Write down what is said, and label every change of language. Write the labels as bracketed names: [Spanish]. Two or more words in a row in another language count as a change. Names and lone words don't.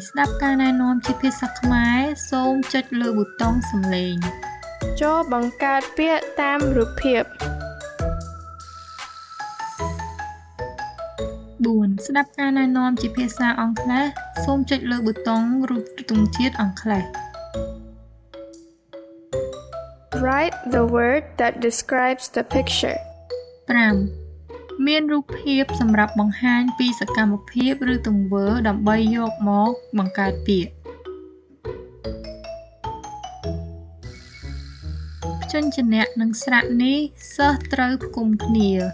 [Khmer] ស្ដាប់ការណែនាំជាភាសាខ្មែរសូមចុចលើប៊ូតុងសំឡេង ចូលបង្កើតពាក្យតាមរូបភាព 4. ស្ដាប់ការណែនាំជាភាសាអង់គ្លេសសូមចុចលើប៊ូតុងរូបទង់ជាតិអង់គ្លេស [English] Write the word that describes the picture. [Khmer] 5. មានរូបភាពសម្រាប់បង្ហាញពីសកម្មភាពឬទង្វើដើម្បីយកមកបង្កើតពាក្យព្យញ្ជនៈនិងស្រៈនេះសិស្សត្រូវផ្គុំគ្នា